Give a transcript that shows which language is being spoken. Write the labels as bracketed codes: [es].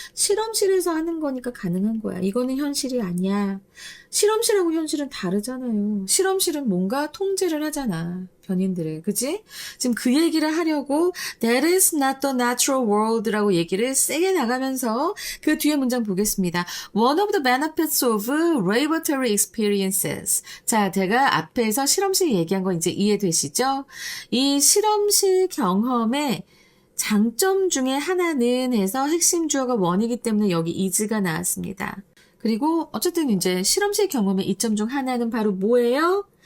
[ko] 실험실에서 하는 거니까 가능한 거야. 이거는 현실이 아니야. 실험실하고 현실은 다르잖아요. 실험실은 뭔가 통제를 하잖아. 변인들을. 그치? 지금 그 얘기를 하려고 [en] That is not the natural world [ko] 라고 얘기를 세게 나가면서 그 뒤에 문장 보겠습니다. [en] One of the benefits of laboratory experiences. [ko] 자, 제가 앞에서 실험실 얘기한 거 이제 이해되시죠? 이 실험실 경험의 장점 중에 하나는 해서 핵심 주어가 원이기 때문에 여기 is가 나왔습니다. 그리고 어쨌든 이제 실험실 경험의 이점 중 하나는 바로 뭐예요?